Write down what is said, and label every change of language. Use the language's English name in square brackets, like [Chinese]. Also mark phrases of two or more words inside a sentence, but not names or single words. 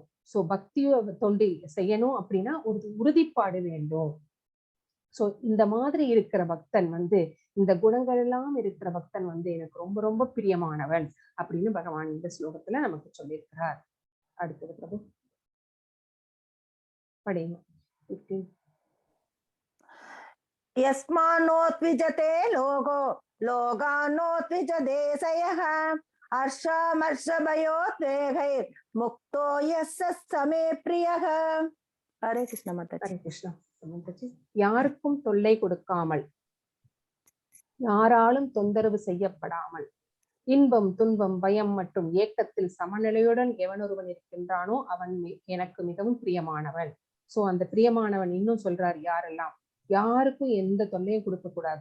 [Tamil] சோ பக்திய தொண்டு செய்யணும் அப்படின்னா ஒரு உறுதிப்பாடு வேண்டும். சோ இந்த மாதிரி இருக்கிற பக்தன் வந்து, இந்த குணங்கள் எல்லாம் இருக்கிற பக்தன் வந்து எனக்கு ரொம்ப ரொம்ப பிரியமானவன் அப்படின்னு பகவான் இந்த ஸ்லோகத்துல நமக்கு சொல்லியிருக்கிறார். அடுத்தது பிரபு படிங்க. [Sanskrit] यस्मान्नोत्विजते लोको लोकान्नोत्विजते सयः हर्षामर्षभयोद्वेगैर्मुक्तो यस्य समे प्रियः. [Hindi] हरे कृष्ण माताजी. [Tamil] ஹரே கிருஷ்ணா. யாருக்கும் தொல்லை கொடுக்காமல், யாராலும் தொந்தரவு செய்யப்படாமல், இன்பம் துன்பம் பயம் மற்றும் ஏக்கத்தில் சமநிலையுடன் எவனொருவன் இருக்கின்றானோ அவன் எனக்கு மிகவும் பிரியமானவன். சோ அந்த பிரியமானவன் இன்னும் சொல்றாரு யாரெல்லாம், யாருக்கும் எந்த தொல்லையும் கொடுக்க கூடாது.